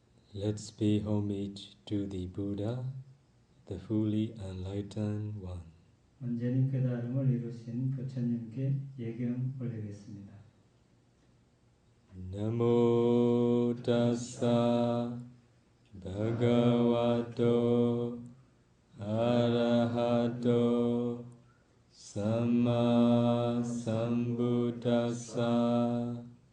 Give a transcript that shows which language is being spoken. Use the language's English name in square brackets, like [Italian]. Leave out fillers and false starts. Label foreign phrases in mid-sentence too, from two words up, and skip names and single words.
[English] Let's pay homage to the Buddha, the fully enlightened one. [Korean] 완전히 깨달음을 이루신 부처님께 예경 올리겠습니다. [Pali] Namo tassa bhagavato arahato samma sambuddhassa.